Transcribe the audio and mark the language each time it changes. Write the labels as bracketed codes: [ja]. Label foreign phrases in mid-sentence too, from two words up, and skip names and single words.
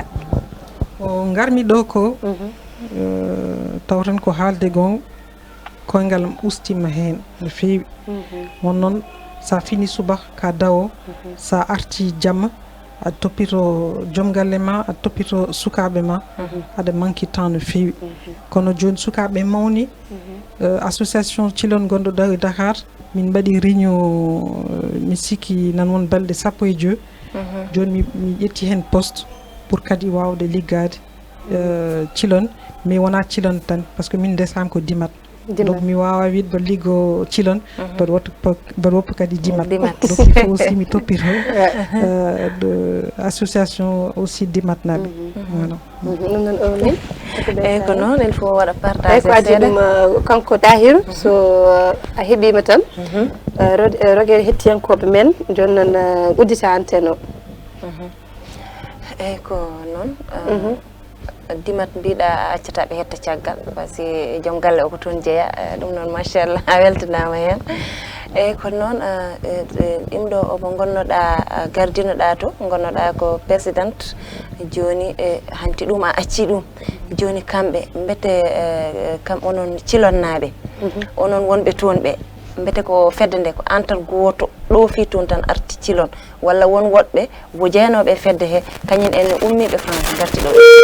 [ff] o garmi ɗo ko taw tan ko haalde gonga koyngal am ustima hen no fewi won noon sa fini suba ka dawo sa arti jamma a toppito joom galle ma a toppito sukaɓe ma aɗa [fr] manque temps [ff] no fewi kono joni sukaɓe mawni association Cilon gonɗo ɗo e Dakar min mbaɗi réunion mi sikki nan won balɗe 12 joni mi ƴetti hen poste pour kadi wawde liggade Cilon mais wona Cilon tan par ce que min ndesama ko Dimat donc mi wawa wiide mbaɗa liggo Cilon mbaɗa woppa kadi Dimat donc [fr] il faut aussi [ff] mi toppito [fr] de association aussi [ff] Dimat naɓe voilà ɗum noon ownin eyyi ko noon [fr] il faut [ff] waɗa partage ko addi ɗum kanko Tahirou so a heeɓima tan roguere hettiyankoɓe men joni noon uddita antenne o eyyi ko noon Dimat mbiɗa accataɓe hetta caggal par ce que joom galle o ko toon jeeya ɗum noon machallah a weltanama hen eyyi kono noon ɗimɗo omo gonnoɗa gardinoɗa to gonnoɗa ko présidente joni hanti ɗum a acci ɗum joni kamɓe mbete kam onon Cilonnaɓe onon wonɓe toon ɓe mbete ko fedde nde ko antal goto ɗo fi toon tan arti Cilon walla won woɗɓe wo jeeyanoɓe fedde he kañum en ummiɓe France garti ɗo